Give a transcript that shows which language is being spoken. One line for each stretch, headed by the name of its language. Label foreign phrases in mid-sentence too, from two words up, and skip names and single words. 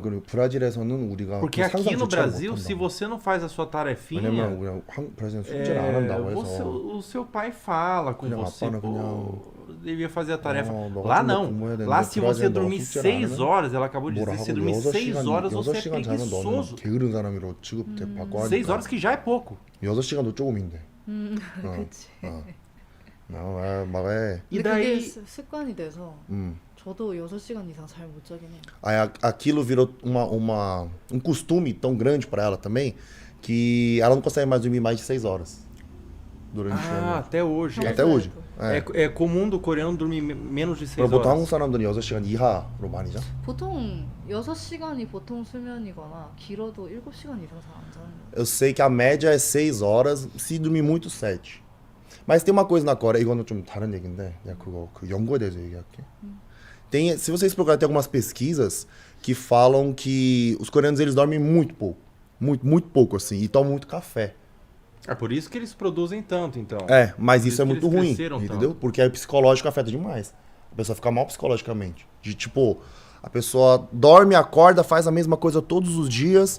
Portuguese: Porque aqui no Brasil, se você não faz a sua tarefinha, o seu pai fala com você, devia fazer a tarefa. Lá não. Lá se você dormir 6 horas, ela acabou de dizer, se dormir 6 horas, você é preguiçoso. 6 horas que já é pouco.
Korean: 6시간도 조금인데. 그치.
Portuguese: E
Korean: daí 그게 습관이 돼서 저도 6시간 이상 잘 못 자긴 해요.
Portuguese: Aí aquilo virou um costume tão grande para ela também que ela não consegue mais dormir mais de 6 horas durante o ano. Até hoje. Até hoje. É comum do coreano dormir menos de 6 horas.
Korean: 보통 한국 사람들은 6시간 이하로 많이 자? 보통 6시간이 보통 수면이거나 길어도 7시간 이상 잘 안 자는 거예요.
Portuguese: Eu sei que a média é 6 horas, se dormir muito 7. Mas tem uma coisa na Coreia,
Korean: 이거는 좀 다른 얘기인데 내가 그 연구에 대해서 얘기할게.
Portuguese: Se vocês procurarem, tem algumas pesquisas que falam que os coreanos eles dormem muito pouco. Muito pouco, assim, e tomam muito café. É por isso que eles produzem tanto, então. Mas isso é muito ruim, entendeu? Porque aí o psicológico afeta demais. A pessoa fica mal psicologicamente. De tipo, a pessoa dorme, acorda, faz a mesma coisa todos os dias.